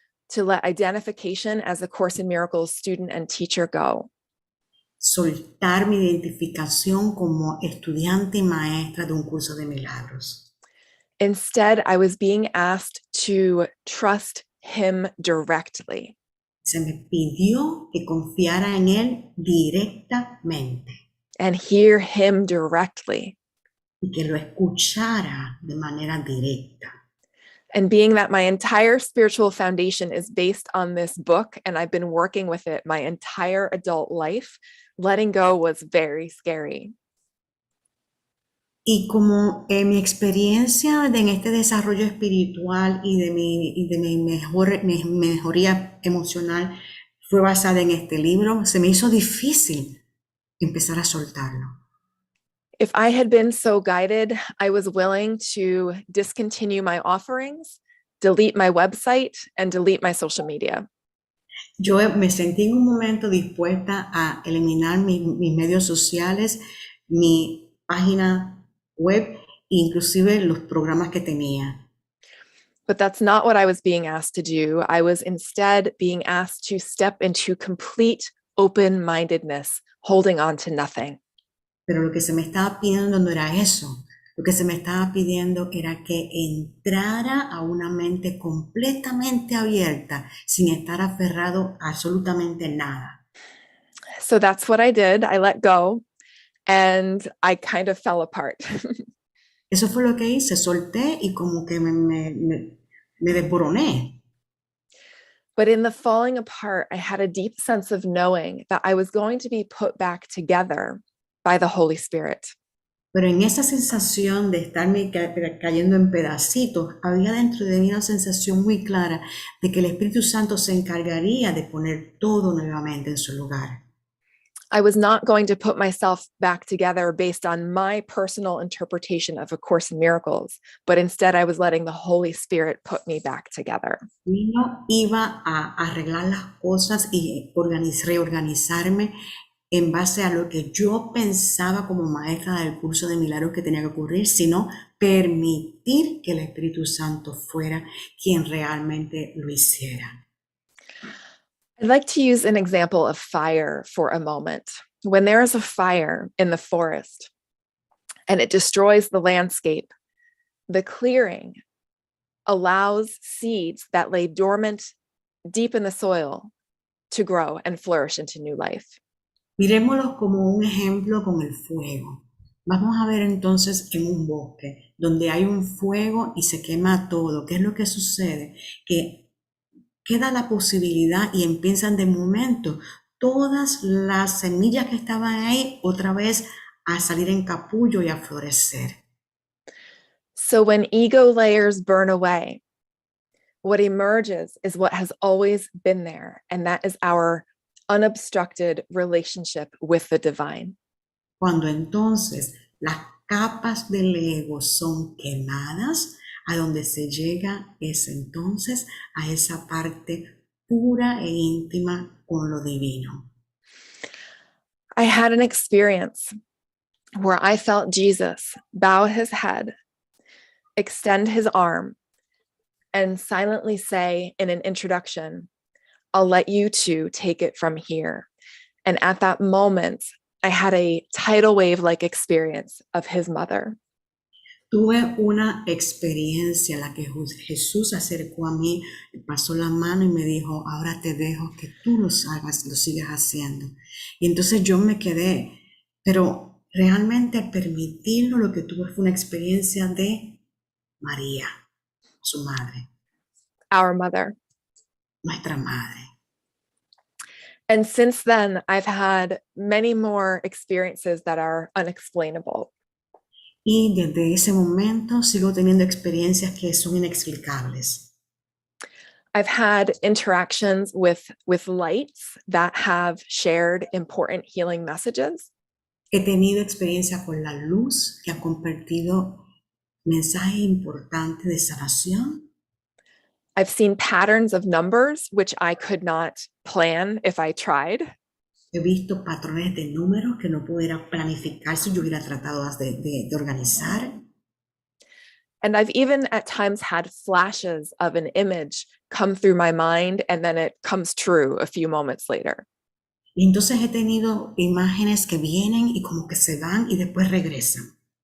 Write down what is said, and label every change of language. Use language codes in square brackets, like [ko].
[en] to let identification as a Course in Miracles student and teacher go. [es] soltar mi identificación como estudiante y maestra de un curso de milagros. [en] Instead, I was being asked to trust him directly. [es] Se me pidió que confiara en él directamente [en] And hear him directly. [es] y que lo escuchara de manera directa. [en] And being that my entire spiritual foundation is based on this book, and I've been working with it my entire adult life, letting go was very scary. [es] Y como mi experiencia en este desarrollo espiritual y de mi mejoría emocional fue basada en este libro, se me hizo difícil empezar a soltarlo. [en] If I had been so guided, I was willing to discontinue my offerings, delete my website, and delete my social media. [es] Yo me sentí en un momento dispuesta a eliminar mis medios sociales, mi página web, inclusive los programas que tenía. [en] But that's not what I was being asked to do. I was instead being asked to step into complete open-mindedness, holding on to nothing. [es] Pero lo que se me estaba pidiendo no era eso. Lo que se me estaba pidiendo era que entrara a una mente completamente abierta, sin estar aferrado a absolutamente nada. [en] So that's what I did. I let go, and I kind of fell apart. [es] Eso fue lo que hice, solté y como que me desboroné. [en] But in the falling apart, I had a deep sense of knowing that I was going to be put back together by the Holy Spirit. [es] Pero en esa sensación de estarme cayendo en pedacitos, había dentro de mí una sensación muy clara de que el Espíritu Santo se encargaría de poner todo nuevamente en su lugar. [en] I was not going to put myself back together based on my personal interpretation of A Course in Miracles, but instead I was letting the Holy Spirit put me back together. [es] Y no iba a arreglar las cosas y reorganizarme en base a lo que yo pensaba como maestra del curso de milagros que tenía que ocurrir, sino permitir que el Espíritu Santo fuera quien realmente lo hiciera. [en] I'd like to use an example of fire for a moment. When there is a fire in the forest and it destroys the landscape, the clearing allows seeds that lay dormant deep in the soil to grow and flourish into new life. [es] Miremoslo como un ejemplo con el fuego. Vamos a ver entonces en un bosque donde hay un fuego y se quema todo. ¿Qué es lo que sucede? Que queda la posibilidad y empiezan de momento todas las semillas que estaban ahí otra vez a salir en capullo y a florecer. [en] So when ego layers burn away, what emerges is what has always been there, and that is our unobstructed relationship with the divine. [es] Cuando entonces las capas del ego son quemadas, a donde se llega es entonces a esa parte pura e íntima con lo divino. [en] I had an experience where I felt Jesus bow his head, extend his arm, and silently say in an introduction, "I'll let you two take it from here." And at that moment, I had a tidal wave-like experience of his mother. [es] Tuve una experiencia en la que Jesús se acercó a mí, pasó la mano y me dijo, ahora te dejo que tú lo sigas haciendo. Y entonces yo me quedé, pero realmente al permitirlo lo que tuve fue una experiencia de María, su madre. [en] Our mother. [es] Nuestra madre. [en] And since then, I've had many more experiences that are unexplainable. [es] Y desde ese momento sigo teniendo experiencias que son inexplicables. [en] I've had interactions with lights that have shared important healing messages. [es] He tenido experiencia con la luz que ha compartido mensajes importantes de sanación. [en] I've seen patterns of numbers which I could not plan if I tried. [es] He visto patrones de números que no pudiera planificar si yo hubiera tratado de organizar. [en] And I've even at times had flashes of an image come through my mind and then it comes true a few moments later. [es] Y entonces he tenido imágenes que vienen y como que se van y después regresan.